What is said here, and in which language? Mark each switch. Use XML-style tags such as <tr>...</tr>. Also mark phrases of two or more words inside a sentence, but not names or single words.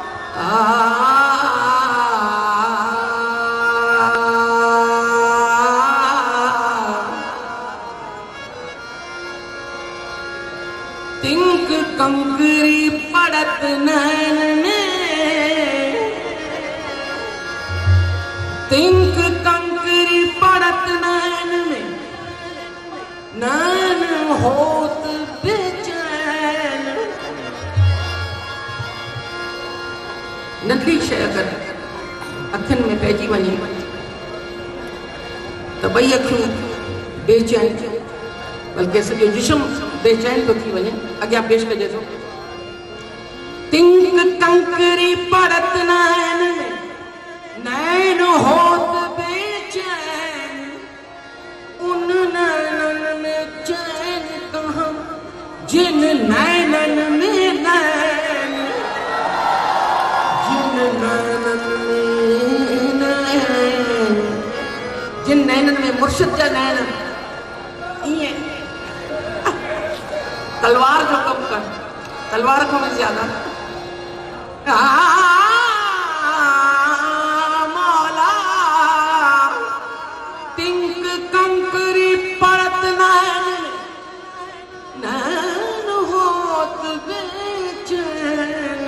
<hi>तिंक कंकरी पड़त नैन में, तिंक कंकरी पड़त नैन में, नैन होत बेचैन।</hi> <sd>नंढी शइ अगरि अखियुनि में पइजी वञे त ॿई अखियूं बेचैन थियूं, बल्कि सॼो जिस्म बेचैन तो थी वञे। अॻियां पेश कजे थो।</sd> <hi>तिंक कंकरी पड़त नैन में, नैन होत बेचैन। उन नैनन में चैन कहाँ, जिन नैनन में नैन, जिन नैनन में नैन, जिन नैनन में</hi> <sd>मुर्शिद जा नैन इएं तलवार जो कम कर,</sd> <hi>तलवार को भी ज्यादा मौला। तिंक कंकरी पड़त नैन, नैन होत बेचैन।</hi>